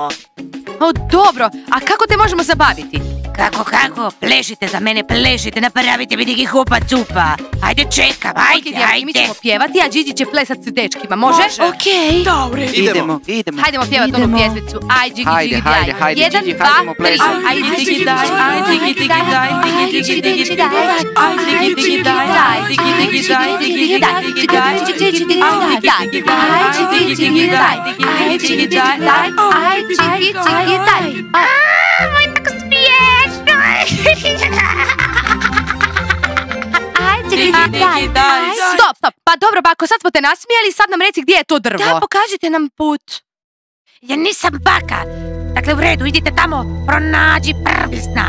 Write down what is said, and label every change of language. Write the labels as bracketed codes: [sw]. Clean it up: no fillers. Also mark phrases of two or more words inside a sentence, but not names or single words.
[hr] O, dobro, a kako te možemo zabaviti? Kako? Plešite za mene, plešite, napravite mi neki hupa cupa. Hajde, čekam, Ajde, mi ćemo pjevati, a Gigi će plesat s dečkima, može? Okej. Da, u redu. Idemo. Hajdemo pjevati onu pjesmicu. Aj, Gigi, Gigi, daj. Hajde, Jedan, Gigi, dva, hajdemo tri. plesati. Aj, Gigi, daj. Aj, Gigi, Gigi, daj. Digi, Digi, Digi, daj. Aj, Digi, Digi, daj. Aj, Digi, Digi, daj. Digi, Digi, daj. Aj, Digi, Digi, daj. Aj, Digi, Digi, daj. Aj, Digi, daj. Aj, Digi, Digi, daj. Moj, tako smiješno. Digi, daj. Stop. Pa dobro, bako, sad smo te nasmijali, sad nam reci gdje je to drvo. Da, pokažite nam put. Ja nisam baka. Dakle, u redu, idite tamo, pronađi prvi znak.